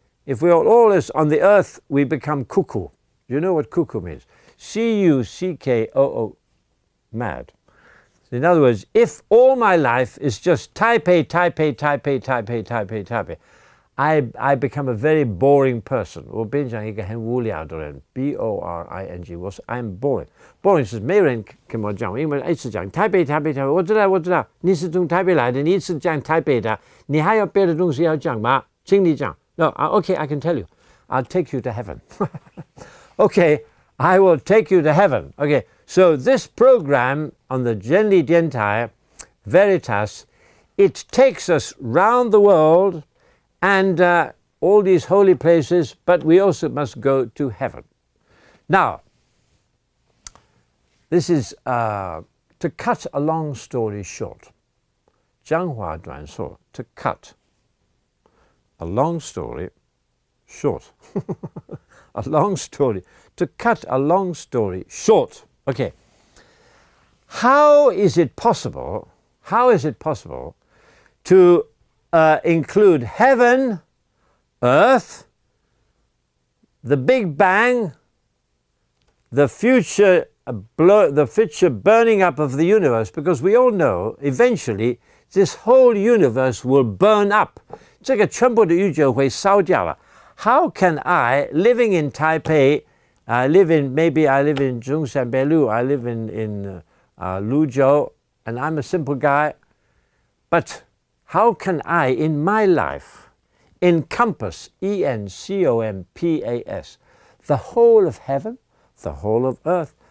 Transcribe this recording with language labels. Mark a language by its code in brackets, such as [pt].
[en] If we are always on the earth, we become cuckoo. You know what cuckoo means? C-U-C-K-O-O, mad. In other words, if all my life is just Taipei, I become a very boring person. [zh] 我变成一个很无聊的人 B-O-R-I-N-G. [en] I'm boring. [zh] Boring 是没人跟我讲，因为一直讲台北，我知道，你是从台北来的，你一直讲台北的，你还有别的东西要讲吗？请你讲。 [en] No, okay, I can tell you. I'll take you to heaven. Okay, I will take you to heaven. Okay, so this program on the Genli Dentai Veritas, it takes us round the world and all these holy places, but we also must go to heaven. Now, this is to cut a long story short. [zh] 讲话短说, [en] to cut a long story short. A long story. To cut a long story short. Okay. How is it possible to include heaven, earth, the Big Bang, the future burning up of the universe? Because we all know eventually this whole universe will burn up. [zh] 这个全部的宇宙会烧掉了。 [en] How can I, living in Taipei, I live in Zhongshanbeilu, I live in Luzhou, and I'm a simple guy, but how can I, in my life, encompass, E-N-C-O-M-P-A-S, the whole of heaven, the whole of earth,